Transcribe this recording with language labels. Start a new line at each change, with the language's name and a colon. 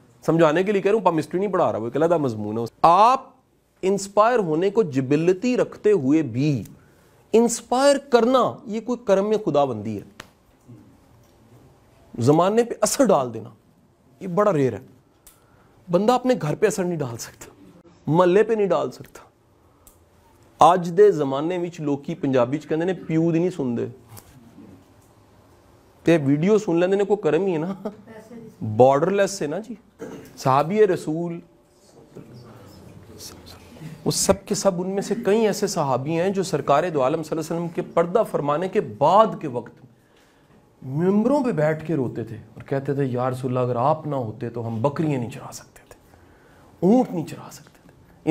Urdu: سمجھانے کے لیے کہہ رہا ہوں, پامسٹری نہیں پڑھا رہا, وہ ایک علیحدہ مضمون ہے. آپ انسپائر ہونے کو جبلتی رکھتے ہوئے بھی انسپائر کرنا یہ کوئی کرم میں خدا بندی ہے. زمانے پہ اثر ڈال دینا یہ بڑا ریئر ہے. بندہ اپنے گھر پہ اثر نہیں ڈال سکتا, محلے پہ نہیں ڈال سکتا.
Punjabi: اج دے زمانے وچ لوکی پنجابی چ کہندے نے پیو دی نہیں سنتے, تے ویڈیو سن لیندے نے, کوئی کرم ہی ہے نا, بارڈر لیس ہے نا جی.
Urdu: صحابی رسول وہ سب کے سب, ان میں سے کئی ایسے صحابی ہیں جو سرکار دو عالم صلی اللہ علیہ وسلم کے پردہ فرمانے کے بعد کے وقت ممبروں پہ بیٹھ کے روتے تھے اور کہتے تھے یا رسول اللہ اگر آپ نہ ہوتے تو ہم بکریاں نہیں چرا سکتے تھے, اونٹ نہیں چرا سکتے تھے.